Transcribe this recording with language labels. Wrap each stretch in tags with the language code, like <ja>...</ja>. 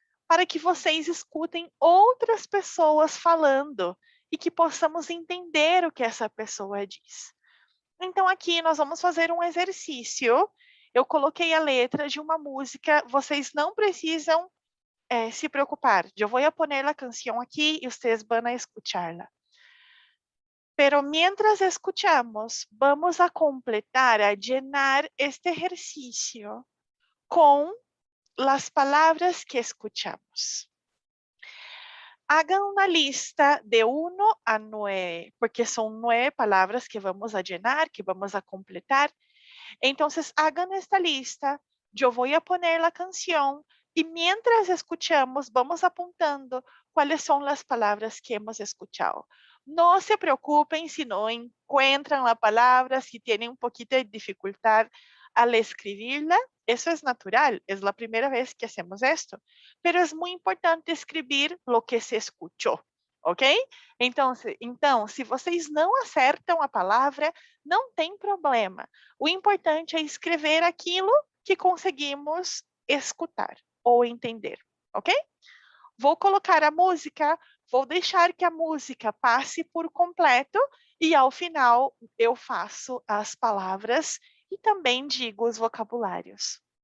<pt>Para que vocês escutem outras pessoas falando e que possamos entender o que essa pessoa diz. Então, aqui nós vamos fazer um exercício. Eu coloquei a letra de uma música, vocês não precisam se preocupar. Eu vou a poner a canção aqui e vocês vão a escucharla.</pt> <es>Pero mientras escuchamos, vamos a completar, a llenar este ejercicio con las palabras que escuchamos. Hagan una lista de 1 a 9, porque son 9 palabras que vamos a llenar, que vamos a completar. Entonces, hagan esta lista, yo voy a poner la canción y mientras escuchamos, vamos apuntando cuáles son las palabras que hemos escuchado. No se preocupen si no encuentran la palabra, si tienen un poquito de dificultad al escribirla. Eso es natural, es la primera vez que hacemos esto. Pero es muy importante escribir lo que se escuchou, ok?</es> <pt>Então, se vocês não acertam a palavra, não tem problema. O importante é escrever aquilo que conseguimos escutar ou entender, ok? Vou colocar a música, vou deixar que a música passe por completo e ao final eu faço as palavras e também digo os vocabulários.</pt>